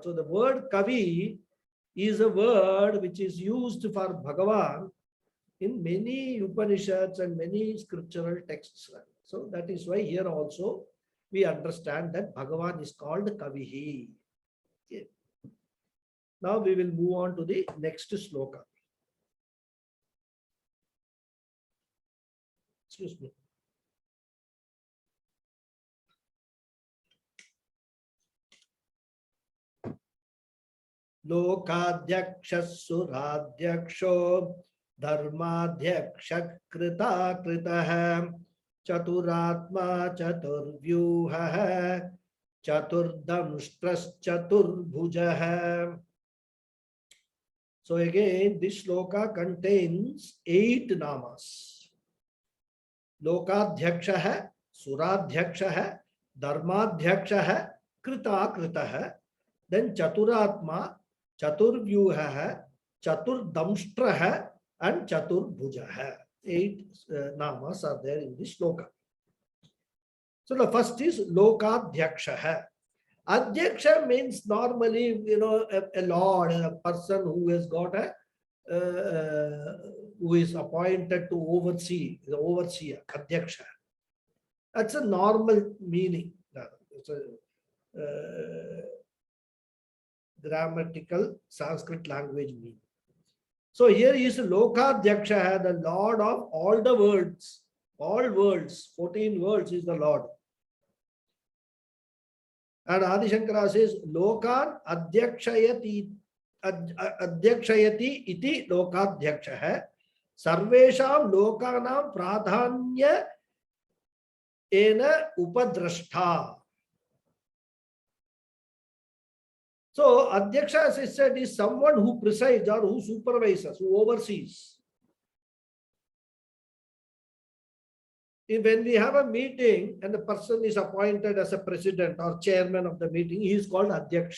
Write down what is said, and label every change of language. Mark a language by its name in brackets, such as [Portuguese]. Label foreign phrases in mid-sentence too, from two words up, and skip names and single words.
[English] So the word Kavi is a word which is used for Bhagavan in many Upanishads and many scriptural texts. So that is why here also we understand that Bhagavan is called Kavihi. Okay. Now we will move on to the next sloka. Excuse me. [Sanskrit] लोकाध्यक्षसुराध्यक्षो धर्माध्यक्षकृत कृतः चतुरात्मा चतुर्व्यूहः चतुर्दंष्ट्रः चतुर्भुजः. [English] So again, this shloka contains 8 namas. Lokadhyakshaha, Suradhyakshaha, Dharmadhyakshaha, Krita Kritah, then Chaturatma, Chaturvyuhaha, Chaturdamstraha, and Chaturbhujaha. 8 namas are there in this shloka. So the first is Lokadhyakshaha. Adhyaksha means normally, a lord, a person who has got who is appointed to oversee, the overseer, Adhyaksha. That's a normal meaning. It's a grammatical Sanskrit language meaning. So here is Lokadhyaksha, the Lord of all the worlds. All worlds, 14 worlds is the Lord. And Adi Shankara says, [Sanskrit] लोकान् अध्यक्षयति. अध्यक्षयति इति लोकाध्यक्षः सर्वेषां लोकानां प्राधान्य एन उपद्रष्टा. [English] So Adhyaksha, as I said, is someone who presides or who supervises, who oversees. When we have a meeting and the person is appointed as a president or chairman of the meeting, he is called Adhyaksha.